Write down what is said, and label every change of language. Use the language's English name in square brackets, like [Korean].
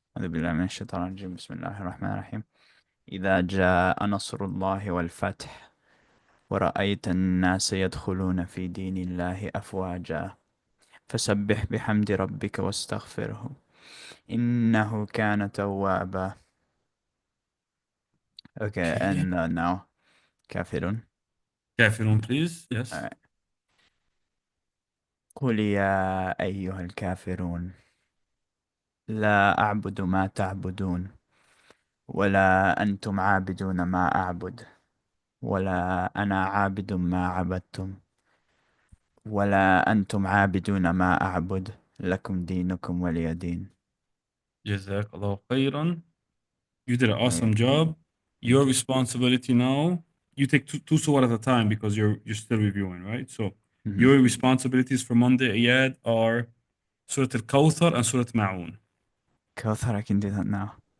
[Arabic] أعوذ بالله من الشيطان الرجيم. بسم الله الرحمن الرحيم. إذا جاء نصر الله والفتح ورأيت الناس يدخلون في دين الله أفواجا فسبح بحمد ربك واستغفره إنه كان توابا. [English] Okay, and now كافرون. Kafirun, please. Yes. Alright. [Arabic] قل يا أيها الكافرون لا أعبد ما تعبدون ولا أنتم عابدون ما أعبد ولا أنا عابد ما عبدتم ولا أنتم عابدون ما أعبد لكم دينكم ولي دين. [English] Jazakallah khairan. You did an awesome job. Your responsibility now, you take two surah at a time because you're still reviewing, right? So your responsibilities for Monday, Iyad, are Surah Al-Kawthar and Surah Ma'un. Kawthar, I can do that now.